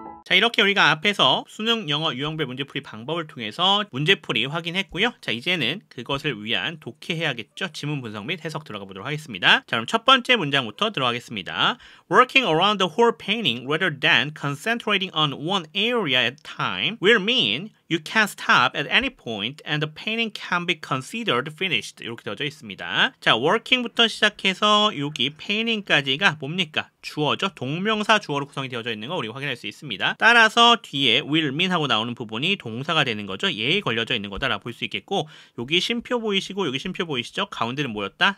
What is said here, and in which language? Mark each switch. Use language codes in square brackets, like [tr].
[ko] 자, 이렇게 우리가 앞에서 수능 영어 유형별 문제풀이 방법을 통해서 문제풀이 확인했고요. 자, 이제는 그것을 위한 독해해야겠죠. 지문 분석 및 해석 들어가 보도록 하겠습니다. 자, 그럼 첫 번째 문장부터 들어가겠습니다. [en] Working around the whole painting rather than concentrating on one area at a time will mean you can stop at any point and the painting can be considered finished. [ko] 이렇게 되어져 있습니다. 자, working부터 시작해서 여기 painting까지가 뭡니까? 주어죠. 동명사 주어로 구성이 되어져 있는 거 우리가 확인할 수 있습니다. 따라서 뒤에 [en] will mean [ko] 하고 나오는 부분이 동사가 되는 거죠. 예에 걸려져 있는 거다라고 볼 수 있겠고 여기 쉼표 보이시고 여기 쉼표 보이시죠? 가운데는 뭐였다?